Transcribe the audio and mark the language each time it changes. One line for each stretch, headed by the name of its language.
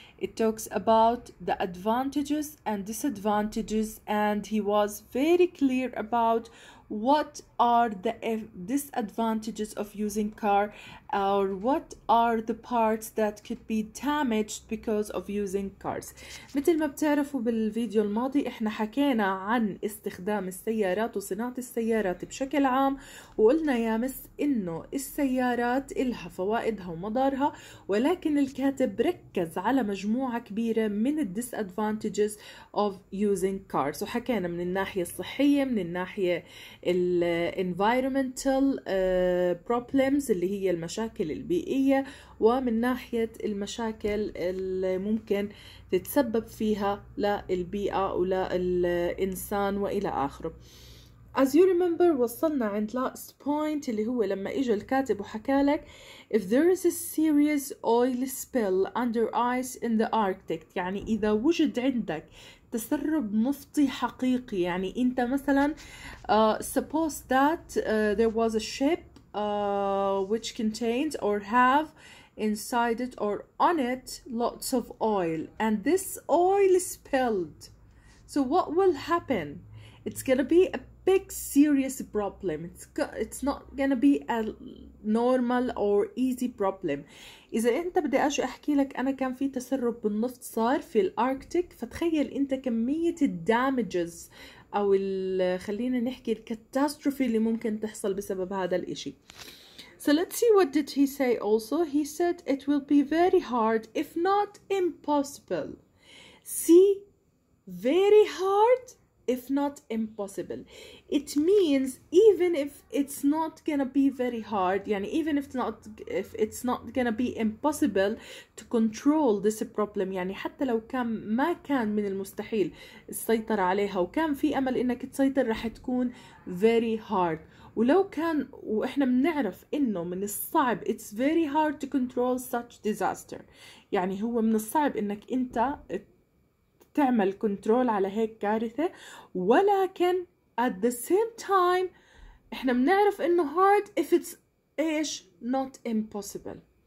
English: It talks about the advantages and disadvantages, and he was very clear about what are the disadvantages of using car, or what are the parts that could be damaged because of using cars.
Arabic: مثل ما بتعرفوا بالفيديو الماضي احنا حكينا عن استخدام السيارات وصناعة السيارات بشكل عام، وقلنا يا مس انه السيارات إلها فوائدها ومضارها، ولكن الكاتب ركز على مجموعة كبيرة من الديسادفانتجز
English: of using cars،
Arabic: وحكينا من الناحية الصحية، من الناحية
English: environmental problems
Arabic: اللي هي المشاكل البيئية، ومن ناحية المشاكل اللي ممكن تتسبب فيها للبيئة وللإنسان وإلى آخره.
English: As you remember
Arabic: وصلنا عند
English: last point
Arabic: اللي هو لما إجا الكاتب وحكى لك
English: if there is a serious oil spill under ice in the Arctic،
Arabic: يعني إذا وجد عندك تسرب نفطي حقيقي، يعني أنت مثلا
English: suppose that there was a ship which contains or have inside it or on it lots of oil, and this oil spilled. So what will happen? It's gonna be a big serious problem. It's not gonna be a normal or easy problem.
Arabic: إذا أنت بدي أجي أحكي لك أنا كان في تسرب بالنفط صار في الأركتيك، فتخيل أنت كمية الدامجز أو خلينا نحكي الكاتاستروفي اللي ممكن تحصل بسبب هذا الإشي.
English: So let's see what did he say also. He said it will be very hard if not impossible. See, very hard if not impossible. It means even if it's not gonna be very hard, يعني even if it's not gonna be impossible to control this problem،
Arabic: يعني حتى لو ما كان من المستحيل السيطرة عليها وكان في أمل إنك تسيطر، رح تكون
English: very hard.
Arabic: ولو كان، وإحنا بنعرف إنه من الصعب
English: it's very hard to control such disaster،
Arabic: يعني هو من الصعب إنك أنت تعمل كنترول على هيك كارثة، ولكن
English: at the same time
Arabic: احنا بنعرف انه
English: hard if it's
Arabic: ايش
English: not impossible.